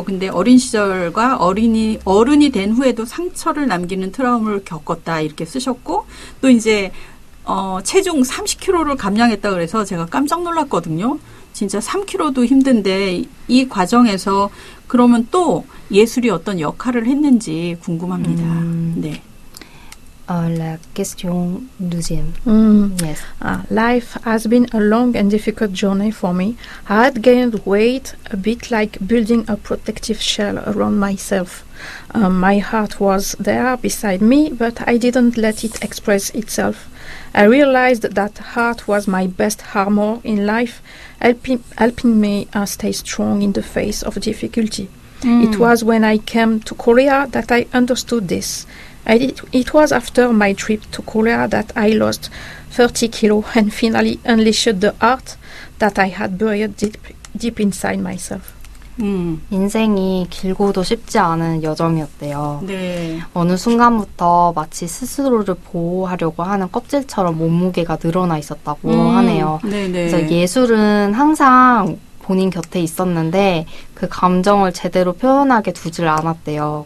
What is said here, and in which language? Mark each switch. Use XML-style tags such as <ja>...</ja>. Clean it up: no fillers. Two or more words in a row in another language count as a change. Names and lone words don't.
<ko>근데 어린 시절과 어른이 된 후에도 상처를 남기는 트라우마를 겪었다 이렇게 쓰셨고 또 이제 체중 30kg를 감량했다 그래서 제가 깜짝 놀랐거든요. 진짜 3kg도 힘든데 이 과정에서 그러면 또 예술이 어떤 역할을 했는지 궁금합니다. 네.</ko> <fr>La question deuxième.</fr> <en>Yes. Life has been a long and difficult journey for me. I had gained weight, a bit like building a protective shell around myself. My heart was there beside me, but I didn't let it express itself. I realized that heart was my best armor in life, helping me stay strong in the face of difficulty. It was when I came to Korea that I understood this. It was after my trip to Korea that I lost 30 kilos and finally unleashed the art that I had buried deep inside myself.</en> <ko>인생이 길고도 쉽지 않은 여정이었대요. 네. 어느 순간부터 마치 스스로를 보호하려고 하는 껍질처럼 몸무게가 늘어나 있었다고 하네요. 네네. 그래서 예술은 항상 본인 곁에 있었는데 그 감정을 제대로 표현하게 두질 않았대요.</ko>